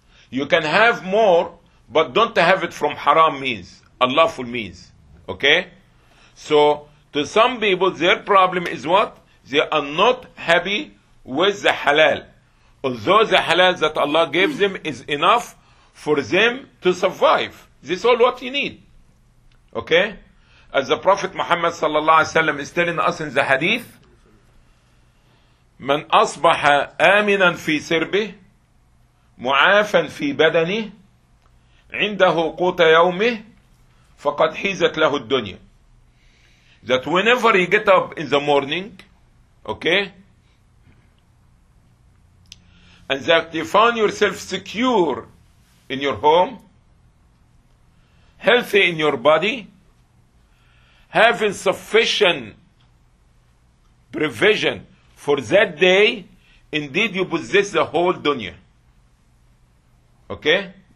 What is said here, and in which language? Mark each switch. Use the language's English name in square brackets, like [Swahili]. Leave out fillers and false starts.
[English] You can have more, but don't have it from haram means, unlawful means. Okay? So to some people, their problem is what? They are not happy with the halal. Although the halal that Allah gave them is enough for them to survive. This is all what you need. Okay? As the Prophet Muhammad sallallahu alayhi wa sallam is telling us in the hadith, [Arabic] من أصبح آمنا في سربه معافا في بدنه عنده قوت يومه فقد حيزت له الدنيا. [English] That whenever he get up in the morning, okay, and that you find yourself secure in your home, healthy in your body, having sufficient provision for that day, indeed you possess the whole dunya. Okay?